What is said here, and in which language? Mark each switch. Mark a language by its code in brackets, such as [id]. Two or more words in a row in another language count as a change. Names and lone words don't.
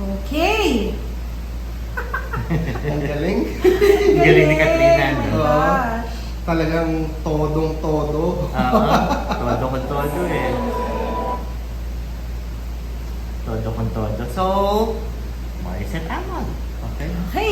[tl] Okay. Ang galing. Ang galing ni Katrina, [en] Oh my [tl] no? [en] gosh. [tl] Talagang todong-todo. [es] Todo con todo [tl] eh. [es] Todo con todo. [tl] So, Maricet Amon. Okay. Okay.